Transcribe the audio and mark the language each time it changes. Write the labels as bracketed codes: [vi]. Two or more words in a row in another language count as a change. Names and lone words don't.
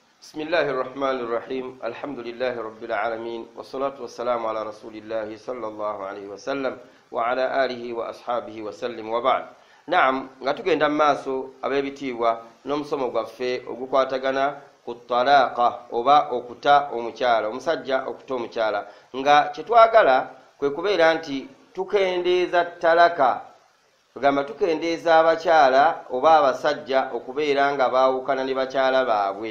[ar] بسم الله الرحمن الرحيم الحمد لله رب العالمين والصلاة والسلام على رسول الله صلى الله عليه وسلم وعلى آله وأصحابه وسلم وبعد. [lg] نعم ngatugenda maaso abebitiibwa n'omusomo gwaffe ogukwatagana ku talaqa oba okuta omukyala omusajja okuta omukyala nga kyetwagala kwe kubeera nti tukendeeza talaka tugamba tukendeeza abakyala oba abasajja okubeera nga baawukana ne bakyala baabwe.